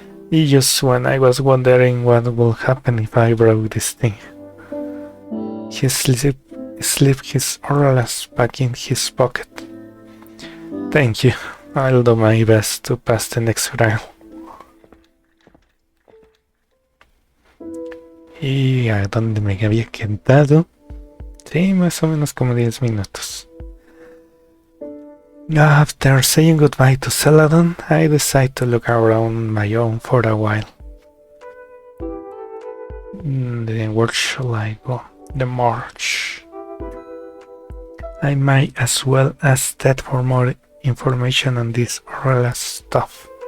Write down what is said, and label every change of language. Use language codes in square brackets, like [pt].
[en] Just when I was wondering what would happen if I broke this thing. He slipped his orals back in his pocket. Thank you. I'll do my best to pass the next trial. [es] ¿Y a dónde me había quedado? Sí, más o menos como 10 minutos. [en] After saying goodbye to Celadon, I decide to look around my own for a while. Then where shall I go? The march. I might as well ask Ted for more information on this oral stuff.